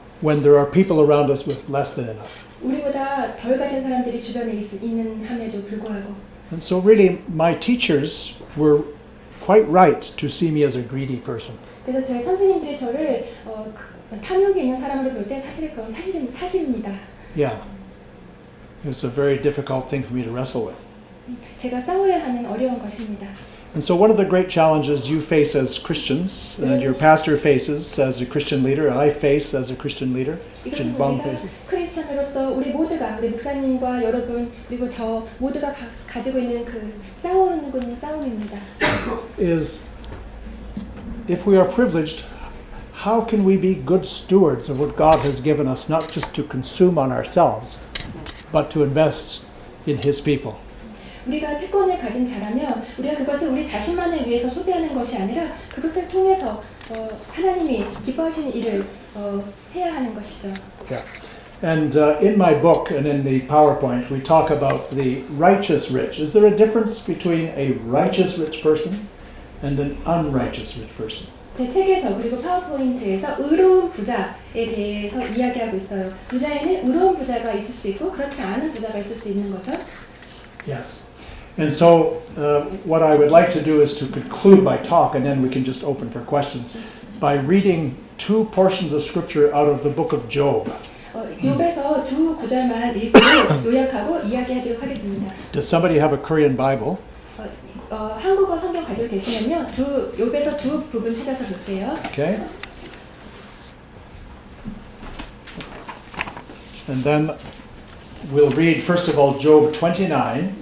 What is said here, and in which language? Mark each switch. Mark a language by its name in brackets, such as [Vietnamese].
[English] When there are people around us with less than enough. [Korean] 우리보다 덜 가진 사람들이 주변에 있는 함에도 불구하고. [English] And so really my teachers were quite right to see me as a greedy person. [Korean] 그래서 저희 선생님들이 저를 탐욕이 있는 사람으로 볼 때 사실 그건 사실입니다. [English] Yeah. It's a very difficult thing for me to wrestle with. [Korean] 제가 싸워야 하는 어려운 것입니다. [English] And so one of the great challenges you face as Christians, and your pastor faces as a Christian leader, I face as a Christian leader, [Korean] 이것은 Bong 우리가 [English] faces, [Korean] 크리스천으로서 우리 모두가 우리 목사님과 여러분 그리고 저 모두가 가지고 있는 그 싸움입니다. [English] is if we are privileged, how can we be good stewards of what God has given us, not just to consume on ourselves, but to invest in His people? [Korean] 우리가 특권을 가진 자라면 우리가 그것을 우리 자신만을 위해서 소비하는 것이 아니라 그것을 통해서 하나님이 기뻐하시는 일을 해야 하는 것이죠. [English] Yeah. And in my book and in the PowerPoint, we talk about the righteous rich. Is there a difference between a righteous rich person and an unrighteous rich person? [Korean] 제 책에서 그리고 파워포인트에서 의로운 부자에 대해서 이야기하고 있어요. 부자에는 의로운 부자가 있을 수 있고 그렇지 않은 부자가 있을 수 있는 거죠. [English] Yes. And so what I would like to do is to conclude my talk, and then we can just open for questions, by reading two portions of scripture out of the book of Job. [Korean] 욥에서 두 구절만 읽고 요약하고 이야기하도록 하겠습니다. [English] Does somebody have a Korean Bible? [Korean] 한국어 성경 가지고 계시면요, 욥에서 두 부분 찾아서 볼게요. [English] Okay. And then we'll read first of all Job 29,